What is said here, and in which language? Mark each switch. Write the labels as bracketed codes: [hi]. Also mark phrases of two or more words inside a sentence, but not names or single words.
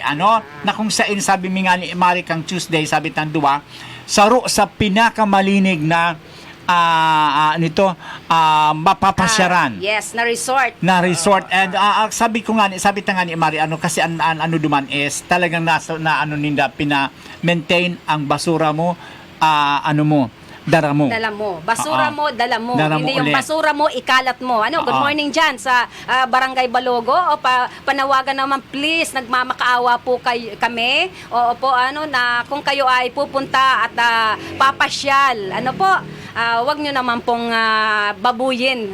[bik] Na kung saan sabi mi nga ni Mari kang Tuesday, sabi tan duwa, saro sa pinakamalinig na mapapasyaran. Yes, na resort. And sabi ta nga ni Mari kasi duman is talagang ninda pina-maintain ang basura mo, dala mo. [tl] Basura mo, dala mo. Hindi yung basura mo, ikalat mo. [en] Good morning [tl] dyan sa Barangay Balogo. Panawagan naman, please, nagmamakaawa po kami. Na kung kayo ay pupunta at papasyal, wag nyo naman pong babuyin.